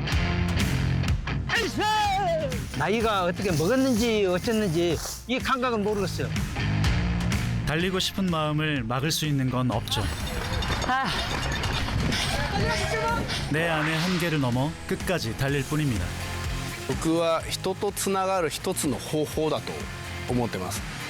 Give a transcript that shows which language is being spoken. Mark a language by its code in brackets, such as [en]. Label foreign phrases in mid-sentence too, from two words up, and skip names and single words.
[ko] 나이가 어떻게 먹었는지 어쨌는지 이 감각은 모르겠어요. 달리고 싶은 마음을 막을 수 있는 건 없죠. 내 안의 한계를 넘어 끝까지 달릴 뿐입니다. [ja] 僕は人とつながる一つの方法だと思ってます。